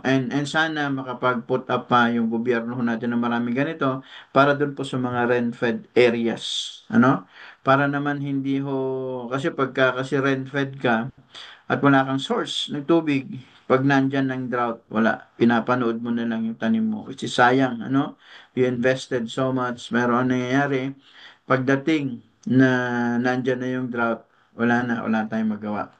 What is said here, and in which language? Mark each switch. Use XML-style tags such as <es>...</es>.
<tl>And sana makapag-put up pa yung gobyerno ho natin ng maraming ganito para doon po sa mga rain-fed areas, Para naman hindi ho, kasi pagka kasi rain-fed ka, at wala kang source ng tubig, pag nandyan ng drought, wala. Pinapanood mo na lang yung tanim mo.</tl> <en>Which is sayang, You invested so much.</en> <tl>Meron ang nangyayari, pagdating na nandyan na yung drought, wala tayong magawa.</tl>